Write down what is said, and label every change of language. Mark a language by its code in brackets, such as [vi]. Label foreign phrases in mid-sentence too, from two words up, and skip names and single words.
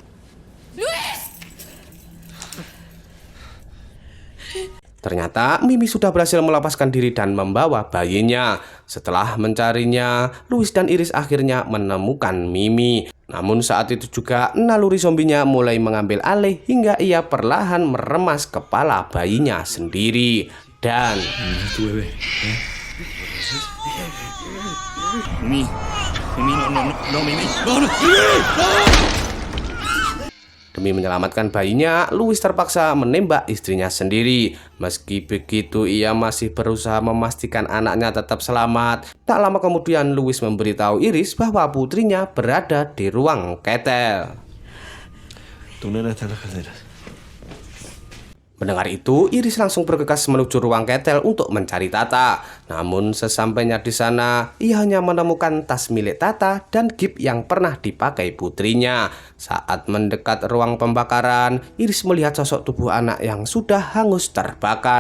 [id] Ternyata Mimi sudah berhasil melepaskan diri dan membawa bayinya. Setelah mencarinya, Louis dan Iris akhirnya menemukan Mimi. Namun saat itu juga naluri zombinya mulai mengambil alih hingga ia perlahan meremas kepala bayinya sendiri. Dan... [es] Tu bebé. Mimi, Mimi, no, Mimi, no. [id] Demi menyelamatkan bayinya, Louis terpaksa menembak istrinya sendiri. Meski begitu, ia masih berusaha memastikan anaknya tetap selamat. Tak lama kemudian, Louis memberitahu Iris bahwa putrinya berada di ruang ketel. [es] Tu nena está en las calderas. [id] Mendengar itu, Iris langsung bergegas menuju ruang ketel untuk mencari Tata. Namun sesampainya di sana, ia hanya menemukan tas milik Tata dan gift yang pernah dipakai putrinya. Saat mendekat ruang pembakaran, Iris melihat sosok tubuh anak yang sudah hangus terbakar.